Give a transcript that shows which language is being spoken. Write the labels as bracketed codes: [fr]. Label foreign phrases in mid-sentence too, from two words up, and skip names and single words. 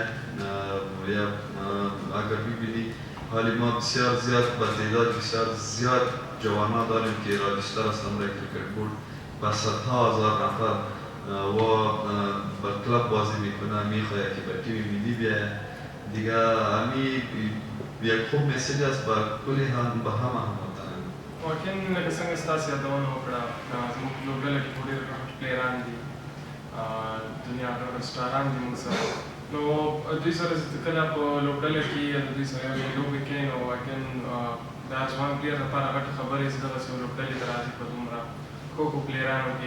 [fa] یا اگر ببینی حالی ما بسیار زیاد با تعداد بسیار زیاد جوانا داریم که راجستر هستن در [en] cricket board [fa] با صدها هزار نفر و با کلاب بازی میکنه، میخواه که به تیم ملی بیایه. دیگه همین یک خوب مسیج است با کلی هم به همه هموطنان. [ps] واقعا لکه څنګه ستاسو یادونه وکړه، زموږ لوبډله کې ډېر پلیران دي، دنیا سټاران دي موږ سره. نو دوی سره کله په لوبډله کې یا دوی سره یوې لوبې کوي، نو واقعا د ځوان پلیر لپاره غټه خبره چې دغسې یو لوبډلې ته راځي په دومره ښو پلیرانو کې.